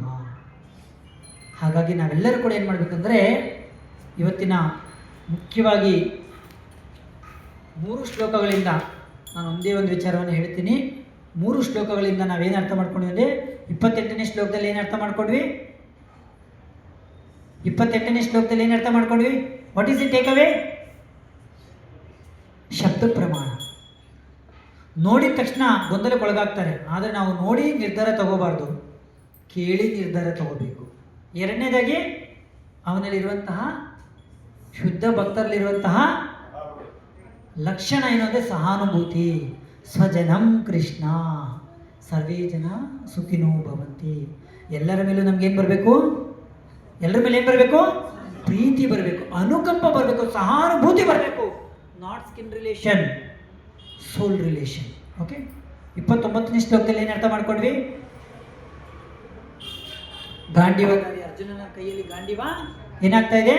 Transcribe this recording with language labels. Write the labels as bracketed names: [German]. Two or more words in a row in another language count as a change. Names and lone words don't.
[Kannada] ಹಾಗಾಗಿ ನಾವೆಲ್ಲರೂ ಕೂಡ ಏನು ಮಾಡಬೇಕಂದ್ರೆ, ಇವತ್ತಿನ ಮುಖ್ಯವಾಗಿ 3 ಶ್ಲೋಕಗಳಿಂದ ನಾನು ಒಂದೇ ಒಂದು ವಿಚಾರವನ್ನು ಹೇಳ್ತೀನಿ. 3 ಶ್ಲೋಕಗಳಿಂದ ನಾವೇನು ಅರ್ಥ ಮಾಡ್ಕೊಂಡ್ವಿ ಅಂದರೆ, 28ನೇ ಶ್ಲೋಕದಲ್ಲಿ ಏನು ಅರ್ಥ ಮಾಡ್ಕೊಂಡ್ವಿ? 28ನೇ ಶ್ಲೋಕದಲ್ಲಿ ಏನು ಅರ್ಥ ಮಾಡ್ಕೊಂಡ್ವಿ? [English] what is it take away? [Kannada] ಶಬ್ದ ಪ್ರಮಾಣ. ನೋಡಿದ ತಕ್ಷಣ ಗೊಂದಲಕ್ಕೊಳಗಾಗ್ತಾರೆ. ಆದರೆ ನಾವು ನೋಡಿ ನಿರ್ಧಾರ ತಗೋಬಾರ್ದು, ಕೇಳಿ ನಿರ್ಧಾರ ತಗೋಬೇಕು. ಎರಡನೇದಾಗಿ ಅವನಲ್ಲಿರುವಂತಹ ಶುದ್ಧ ಭಕ್ತರಲ್ಲಿರುವಂತಹ ಲಕ್ಷಣ ಏನು ಅಂದರೆ ಸಹಾನುಭೂತಿ. [Sanskrit] ಸ್ವಜನಂ ಕೃಷ್ಣ ಸರ್ವೇ ಜನ ಸುಖಿನೋ ಭವಂತಿ. [Kannada] ಎಲ್ಲರ ಮೇಲೂ ನಮ್ಗೇನು ಬರಬೇಕು? ಎಲ್ಲರ ಮೇಲೆ ಏನು ಬರಬೇಕು? ಪ್ರೀತಿ ಬರಬೇಕು, ಅನುಕಂಪ ಬರಬೇಕು, ಸಹಾನುಭೂತಿ ಬರಬೇಕು. [English] not skin relation, soul relation. okay. [Kannada] 29ನೇ ಶ್ಲೋಕದಲ್ಲಿ ಏನು ಅರ್ಥ ಮಾಡ್ಕೊಂಡ್ವಿ? ಗಾಂಡೀವಧಾರಿ ಅರ್ಜುನನ ಕೈಯಲ್ಲಿ ಗಾಂಡೀವ ಏನಾಗ್ತಾ ಇದೆ?